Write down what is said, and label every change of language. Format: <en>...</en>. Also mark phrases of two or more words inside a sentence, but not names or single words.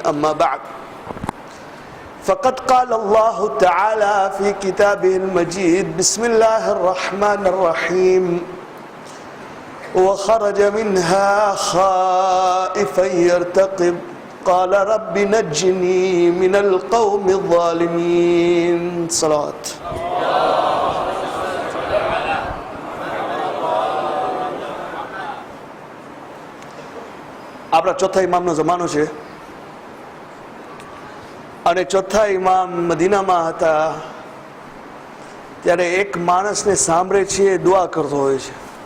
<ar>أما بعد، فقد قال الله تعالى في كتابه المجيد: بسم الله الرحمن الرحيم. وخرج منها خائفا يرتقب قال رب نجني من القوم الظالمين. صلوات.</ar> <gu>આપણા ચોથા ઇમામનો જમાનો છે અને ચોથા ઇમામ મદીનામાં હતા ત્યારે એક માણસને સાંભળે છે, દુઆ કરતો હોય છે,</gu>